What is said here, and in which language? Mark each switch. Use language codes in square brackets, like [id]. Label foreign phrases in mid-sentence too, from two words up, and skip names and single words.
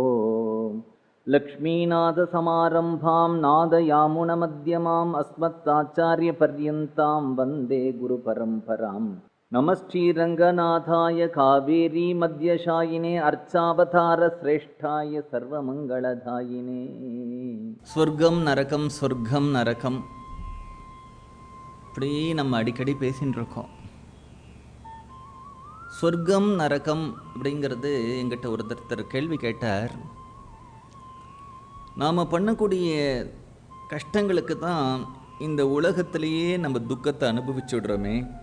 [sa] लक्ष्मीनाथसमारम्भां नादयामुनमध्यमाम् अस्मत्ताचार्यपर्यन्तां वन्दे गुरुपरम्परां. नमश्रीरङ्गनाथाय कावेरी मध्यशायिने अर्चावतारश्रेष्ठाय सर्वमङ्गलदायिने. स्वर्गं नरकं स्वर्गं नरकं [ta] இப்படி நம்ம அடிக்கடி பேசின்னு இருக்கோம். சொர்க்கம் நரகம் அப்படிங்கிறது எங்கிட்ட ஒருத்தர் கேள்வி கேட்டார். நாம் பண்ணக்கூடிய கஷ்டங்களுக்கு தான் இந்த உலகத்திலேயே நம்ம துக்கத்தை அனுபவிச்சு விடுறோமே.